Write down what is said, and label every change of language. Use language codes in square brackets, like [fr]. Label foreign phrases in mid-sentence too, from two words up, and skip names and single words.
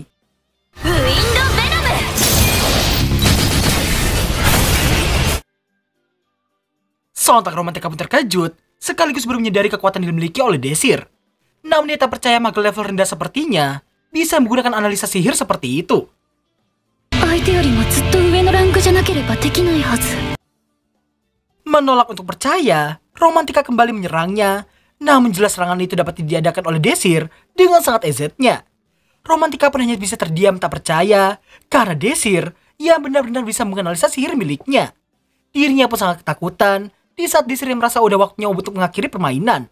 [id] Wind Venom! sontak Romantika pun terkejut, sekaligus baru menyadari kekuatan yang dimiliki oleh Desir. Namun dia tak percaya mage level rendah sepertinya bisa menggunakan analisa sihir seperti itu. [ja] 相手よりもずっと上のランクじゃなければできないはず。 [id] Menolak untuk percaya, Romantika kembali menyerangnya. Namun jelas serangan itu dapat diadakan oleh Desir dengan sangat EZ-nya. Romantika pun hanya bisa terdiam tak percaya karena Desir yang benar-benar bisa menganalisa sihir miliknya. Dirinya pun sangat ketakutan di saat Desir yang merasa udah waktunya untuk mengakhiri permainan.